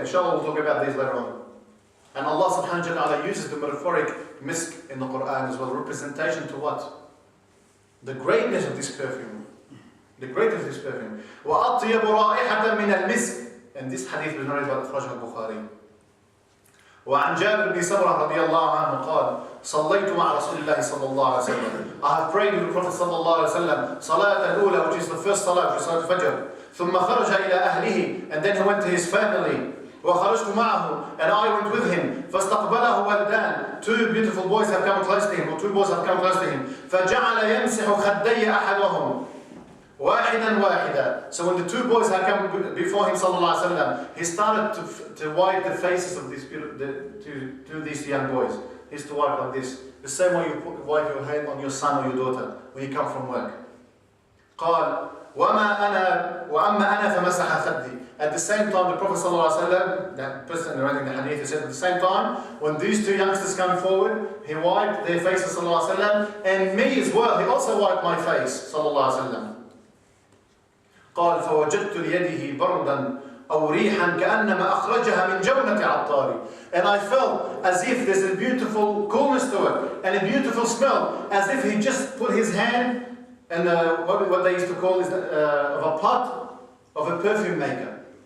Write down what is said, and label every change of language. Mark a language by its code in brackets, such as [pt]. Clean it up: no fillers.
[en] Inshallah, we'll talk about these later on. And Allah subhanahu wa ta'ala uses the metaphoric misk in the Quran as well. Representation to what? The greatness of this perfume. The greatness of this perfume. [ar] وَأَطْيَبُ رَائِحَةً مِنَ الْمِسْكِ. [en] And this hadith was narrated by Akhrajahu al-Bukhari. [ar] وعن جابر بن سمرة رضي الله عنه قال صليت مع رسول الله صلى الله عليه وسلم. [en] I have prayed with the Prophet صلى الله عليه وسلم [ar] صلاة الأولى, [en] which is the first salah, which is Salat al-Fajr. [ar] ثم خرج إلى أهله, [en] and then he went to his family. [ar] وخرجت معه, [en] and I went with him. [ar] فاستقبله ولدان, [en] two beautiful boys have come close to him, or two boys have come close to him. [ar] فجعل يمسح خدي أحدهم واحدا واحدا. [en] So when the two boys had come before him sallallahu alaihi wasallam, he started to wipe the faces of these these young boys. He used to wipe like this, the same way you wipe your hand on your son or your daughter when you come from work. [ar] قال وأما أنا فمسح خدي. [en] At the same time, the Prophet ﷺ, that person narrating the hadith, he said at the same time, when these two youngsters come forward, he wiped their faces ﷺ, and me as well, he also wiped my face ﷺ. [ar] قال فوجدت ليده بردا أو ريحا كأنما أخرجها من جونة عطاري. [en] And I felt as if there's a beautiful coolness to it, and a beautiful smell, as if he just put his hand in what they used to call is of a pot of a perfume maker.